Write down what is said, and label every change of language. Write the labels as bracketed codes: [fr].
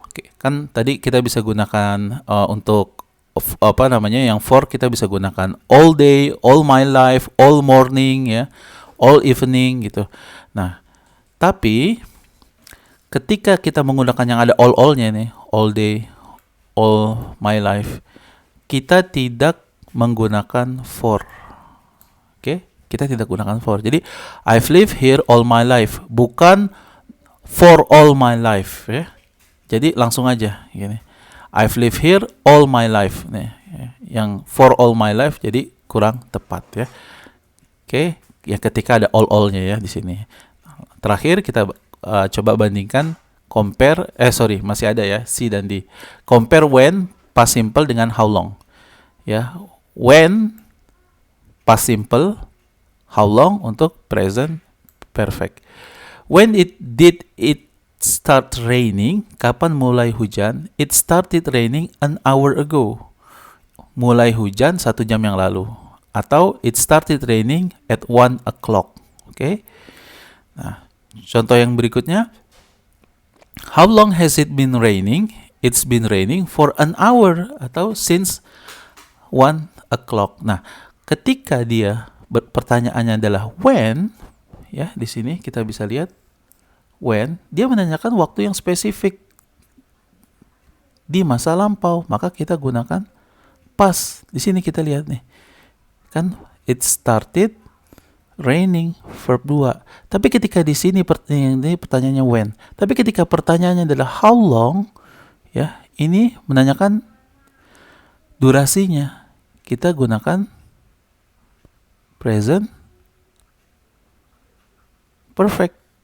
[id] Oke, kan tadi kita bisa gunakan untuk yang for kita bisa gunakan [en] all day, all my life, all morning, [id] ya, [en] all evening [id] gitu. Nah, tapi ketika kita menggunakan yang ada all-nya nih, [en] all day, all my life, [id] kita tidak menggunakan for. Oke, kita tidak gunakan for. [en] Jadi, I've lived here all my life, [id] bukan [en] for all my life, ya. [id] Jadi langsung aja gini. [en] I've lived here all my life. [id] Nih, yang [en] for all my life [id] jadi kurang tepat, ya. Oke, ya ketika ada all-nya ya di sini. Terakhir kita coba bandingkan masih ada ya C dan D. [en] Compare when past simple dengan how long. Ya, when past simple, how long untuk present perfect. When did it start raining? [id] Kapan mulai hujan? [en] It started raining an hour ago. [id] Mulai hujan 1 jam yang lalu. [en] Atau it started raining at 1 o'clock. [id] Oke. Nah, contoh yang berikutnya. [en] How long has it been raining? It's been raining for an hour. Atau since 1 o'clock. [id] Nah, ketika dia pertanyaannya adalah when, ya, di sini kita bisa lihat when, dia menanyakan waktu yang spesifik di masa lampau, maka kita gunakan past. Di sini kita lihat nih. [en] Kan it started raining, verb 2. [id] Tapi ketika di sini pertanyaannya when. Tapi ketika pertanyaannya adalah how long, ya, ini menanyakan durasinya. Kita gunakan present perfect.